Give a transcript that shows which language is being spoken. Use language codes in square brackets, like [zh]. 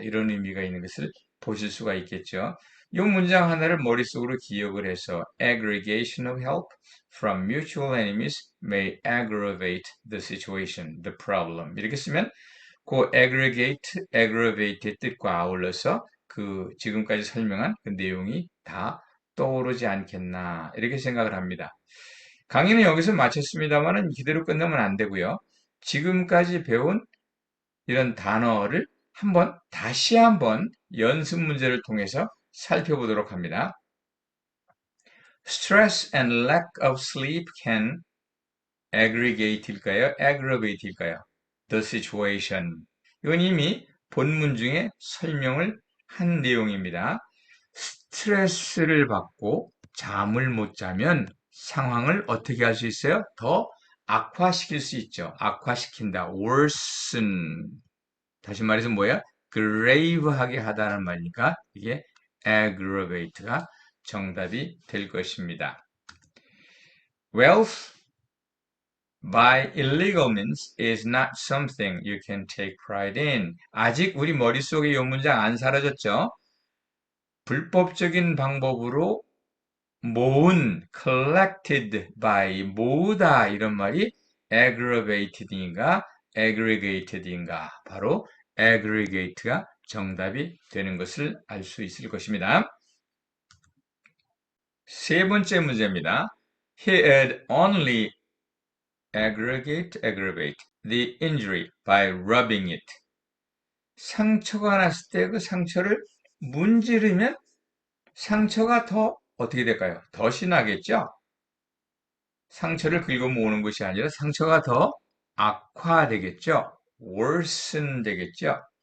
[ko] 이런 의미가 있는 것을 보실 수가 있겠죠. 이 문장 하나를 머릿속으로 기억을 해서 [en] aggregation of help from mutual enemies may aggravate the situation, the problem. [ko] 이렇게 쓰면 그 aggravate의 뜻과 아울러서 그 지금까지 설명한 그 내용이 다 떠오르지 않겠나 이렇게 생각을 합니다. 강의는 여기서 마쳤습니다만은 이대로 끝나면 안 되고요. 지금까지 배운 이런 단어를 다시 한번 연습 문제를 통해서 살펴보도록 합니다. [en] Stress and lack of sleep can aggregate일까요? aggravate일까요? The situation. [ko] 이건 이미 본문 중에 설명을 한 내용입니다. 스트레스를 받고 잠을 못 자면 상황을 어떻게 할 수 있어요? 더 악화시킬 수 있죠. 악화시킨다. worsen. 다시 말해서 뭐야? grave하게 하다는 말이니까 이게 aggravate가 정답이 될 것입니다. [en] Wealth by illegal means is not something you can take pride in. [ko] 아직 우리 머릿속에 이 문장 안 사라졌죠? 불법적인 방법으로 모은, [en] collected by, [ko] 모으다 이런 말이 aggravated인가, aggregated인가 바로 aggregate가 정답이 되는 것을 알 수 있을 것입니다. 세 번째 문제입니다. [en] He had only aggravate the injury by rubbing it. [ko] 상처가 났을 때 그 상처를 문지르면 상처가 더 어떻게 될까요? 더 심하겠죠? 상처를 긁어 모으는 것이 아니라 상처가 더 악화되겠죠? worsen 되겠죠?